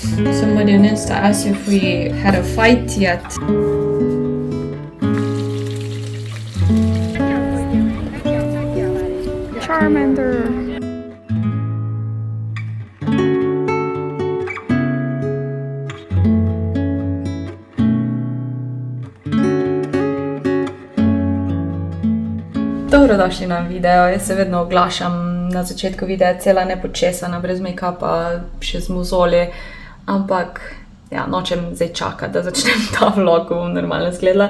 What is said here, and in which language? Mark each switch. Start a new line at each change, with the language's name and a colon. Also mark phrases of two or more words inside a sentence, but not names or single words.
English: Somebody on Insta asked if we had a fight yet. Charmander.
Slovenian: Dobrodošli na video, jaz se vedno oglašam na začetku videa cela nepočesana, brez make-upa, še z mozoli, ampak ja, nočem zdaj čakati, da začnem ta vlog, ko bom normalno izgledala.